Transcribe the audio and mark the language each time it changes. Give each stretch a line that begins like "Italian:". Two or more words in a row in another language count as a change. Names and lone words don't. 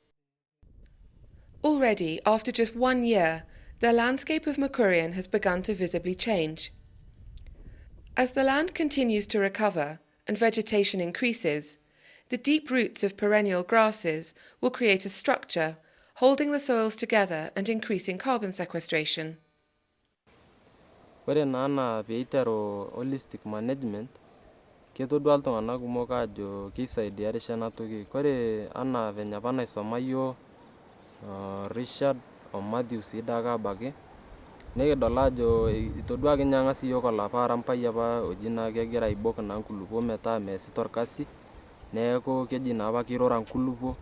English: Already, after just 1 year, the landscape of Makurian has begun to visibly change. As the land continues to recover and vegetation increases, the deep roots of perennial grasses will create a structure, holding the soils together and increasing carbon sequestration.
Masai: Ore naa peiteru
English: holistic management,
Masai: ketodua iltung'anak kumok ajo keisaidia erishata toki. Kore anaa venye apa naisoma yiok Richard o Matthew sii daake abaki, nikidol ajo itodua ake ninye ang'as yiok olapa arampai apa oji naa kegira aibok naa nkulupuok metaa meesita orkasi, neeku keji naa apa kirora nkulupuok.